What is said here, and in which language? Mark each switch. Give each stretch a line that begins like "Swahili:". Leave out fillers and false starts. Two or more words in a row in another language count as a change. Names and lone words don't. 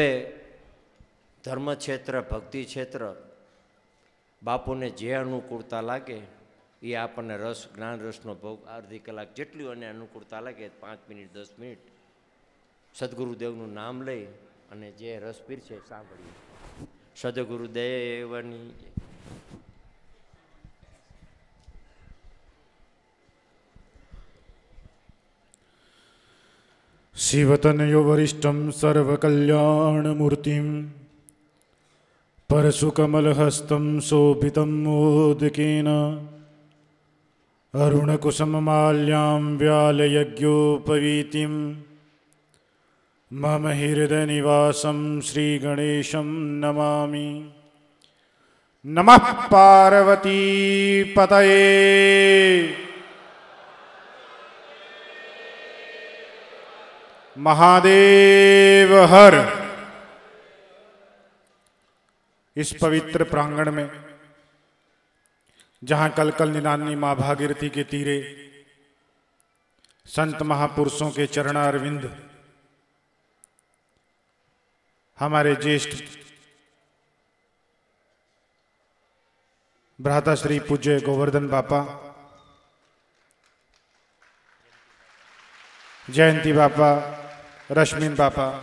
Gujarati: ધર્મક્ષેત્ર ભક્તિ ક્ષેત્ર બાપુને જે અનુકૂળતા લાગે એ આપણને રસ જ્ઞાન રસનો ભોગ અડધી કલાક જેટલી અને અનુકૂળતા લાગે 5 મિનિટ 10 મિનિટ સદગુરુદેવનું નામ લઈ અને જે રસ પીર છે સાંભળીએ સદગુરુદેવની
Sanskrit: शिवतनयो वरिष्ठं सर्वकल्याणमूर्तिं परशुकमलहस्तं शोभितं मोदकेन अरुणकुसुममाल्यां व्यालयज्ञोपवीतिं मम हृदयनिवासं श्रीगणेशं नमामि। नमः पार्वती पतये महादेव हर।
Hindi: इस पवित्र प्रांगण में जहां कल कल निनानी मां भागीरथी के तीरे संत महापुरुषों के चरणारविंद हमारे ज्येष्ठ भ्राता श्री पूज्य गोवर्धन बापा, जयंती बापा, रश्मिन बापा,